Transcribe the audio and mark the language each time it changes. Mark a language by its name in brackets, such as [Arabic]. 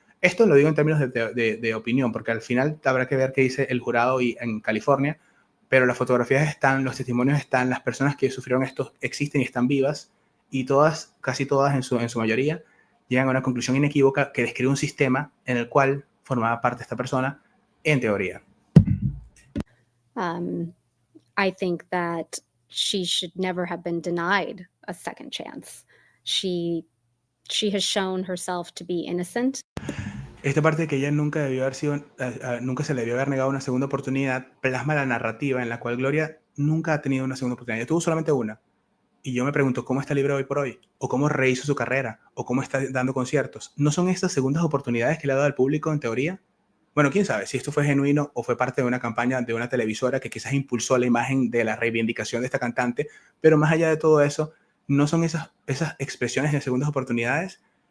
[Spanish] Esto lo digo en términos de opinión, porque al final habrá que ver qué dice el jurado en California, pero las fotografías están, los testimonios están, las personas que sufrieron esto existen y están vivas, y todas, casi todas en su mayoría, llegan a una conclusión inequívoca que describe un sistema en el cual formaba parte esta persona, en teoría. [English] I think that she should never have been denied a second chance. She has shown herself to be innocent. [Spanish] Esta parte de que ella nunca debió haber sido, nunca se le debió haber negado una segunda oportunidad, plasma la narrativa en la cual Gloria nunca ha tenido una segunda oportunidad. Ella tuvo solamente una. Y yo me pregunto cómo está libre hoy por hoy, o cómo rehizo su carrera, o cómo está dando conciertos. ¿No son estas segundas oportunidades que le ha dado al público en teoría? Bueno, quién sabe si esto fue genuino o fue parte de una campaña de una televisora que quizás impulsó la imagen de la reivindicación de esta cantante, pero más allá de todo eso, ¿no son esas expresiones de segundas oportunidades?